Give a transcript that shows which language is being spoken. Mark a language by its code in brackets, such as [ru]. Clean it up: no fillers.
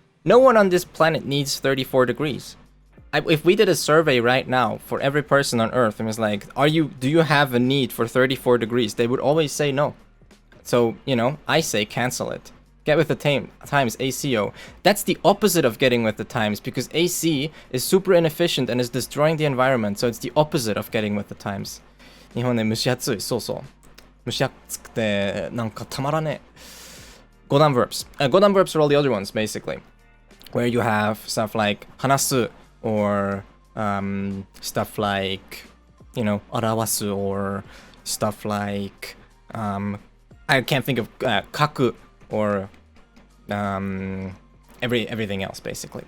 [en] No one on this planet needs 34 degrees. If we did a survey right now for every person on Earth and was like, do you have a need for 34 degrees? They would always say no. So, you know, I say cancel it. Get with the times, ACO. That's the opposite of getting with the times, because AC is super inefficient and is destroying the environment, so it's the opposite of getting with the times. [ja] 日本ね、蒸し暑い。そうそう。蒸し暑くて、なんかたまらねえ。 [en] Godan verbs. Godan verbs are all the other ones, basically. Where you have stuff like 話す or stuff like, you know, 表す or stuff like, I can't think of 書く or everything else, basically.